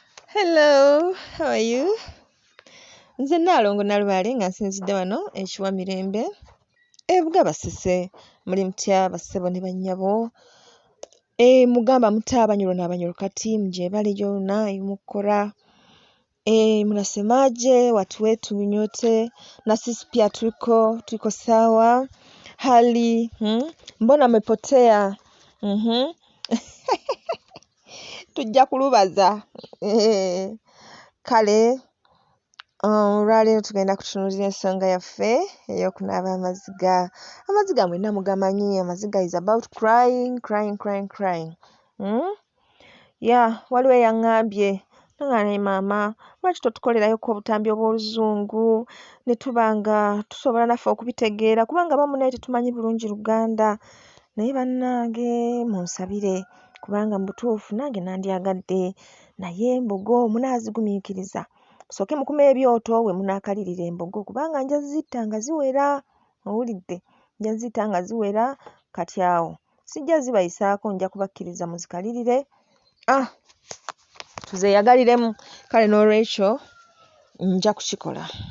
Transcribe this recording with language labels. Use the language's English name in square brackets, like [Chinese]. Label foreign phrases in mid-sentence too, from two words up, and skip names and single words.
[English] Hello, how are you? [Ganda] Nze Nalongo Nalubale nga nsinzidde wano ekiwa Mirembe ebuga Basese muli mutya bassebo ne bannyabo mugamba muta abanyolo n'abanyolo kati mjebale jona imukora [Swahili] mnasemaje watu wetu nyote na sisi pia tuko sawa hali mbona mmepotea [Ganda] tujja kulubaza kale olwaleero tugenda kutunuulira ensonga yaffe ey'okunaaba amaziga mwenna mugamanyi amaziga [English] is about crying [Ganda] waliwo eyaŋŋambye naŋŋane maama lwaki totukolerayoko obutambi obw'oluzungu ne tuba nga tusobola naffe okubitegeera kubanga abamu naye tetumanyi bulungi Luganda naye bannange munsabire kubanga mu butuufu nange nandyagadde naye embogo munaazigumiikiriza musooke mukume ebyoto we munaakalirira embogo kubanga nja zitta nga ziwera owulidde nja zitta nga ziwera kati awo sijja zibayisaako nja kubakkiriza muzikalirire tuzeeyagaliremu kale n'olwekyo nja kukikola